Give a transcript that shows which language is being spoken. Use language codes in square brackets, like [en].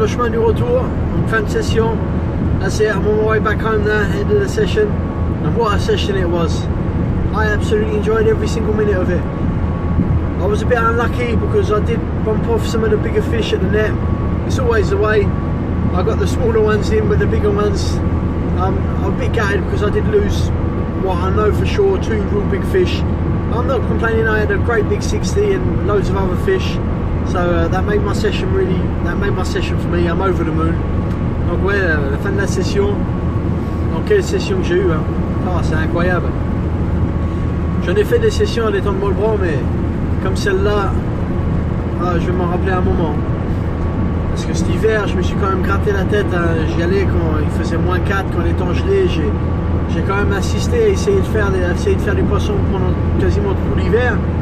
[fr] du retour, donc fin de session. [en] That's it, I'm on my way back home now, end of the session. And what a session it was. I absolutely enjoyed every single minute of it. I was a bit unlucky because I did bump off some of the bigger fish at the net. It's always the way. I got the smaller ones in, but the bigger ones, I'm a bit gutted because I did lose what I know for sure, 2 real big fish. I'm not complaining, I had a great big 60 and loads of other fish. So that made my session for me, I'm over the moon. [fr] Donc ouais, la fin de la session, donc quelle session que j'ai eue, hein. Oh, c'est incroyable. J'en ai fait des sessions à l'étang de Molbran, mais comme celle-là, je vais m'en rappeler un moment. Parce que cet hiver, je me suis quand même gratté la tête, hein. J'y allais quand il faisait moins 4, quand les temps gelés, j'ai quand même assisté à essayer de faire du poisson pendant quasiment tout l'hiver.